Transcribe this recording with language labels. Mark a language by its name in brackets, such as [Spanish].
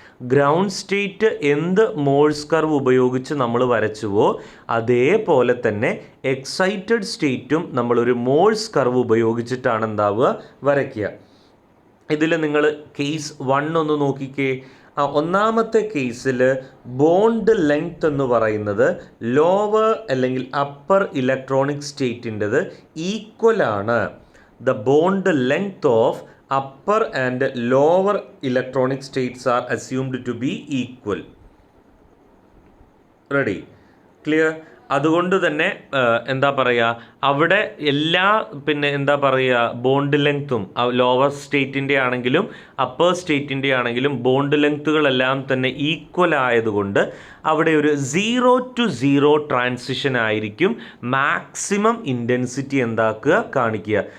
[Malayalam] Ground state എന്ത് Morse curve ഉപയോഗിച്ച് നമ്മൾ വരച്ചുവോ അതേപോലെ തന്നെ എക്സൈറ്റഡ് സ്റ്റേറ്റും നമ്മളൊരു മോഴ്സ് കർവ് ഉപയോഗിച്ചിട്ടാണ് വരയ്ക്കുക. ഇതിൽ നിങ്ങൾ കേസ് 1 ഒന്ന് നോക്കിക്കേ. ഒന്നാമത്തെ കേസിൽ ബോണ്ട് ലെങ്ത് എന്ന് പറയുന്നത് ലോവർ അല്ലെങ്കിൽ upper electronic സ്റ്റേറ്റിൻ്റെത് ഈക്വലാണ് [English] the bond length of upper and lower electronic states are assumed to be equal. Ready? Clear? [Malayalam] അതുകൊണ്ട് തന്നെ എന്താ പറയുക, അവിടെ എല്ലാ എന്താ പറയുക ബോണ്ട് ലെങ്ത്തും ലോവർ സ്റ്റേറ്റിൻ്റെ ആണെങ്കിലും അപ്പർ സ്റ്റേറ്റിൻ്റെ ആണെങ്കിലും ബോണ്ട് ലെങ്ത്തുകളെല്ലാം തന്നെ ഈക്വൽ ആയതുകൊണ്ട് അവിടെ ഒരു 0 to 0 ട്രാൻസിഷൻ ആയിരിക്കും മാക്സിമം ഇൻറ്റൻസിറ്റി കാണിക്കുക.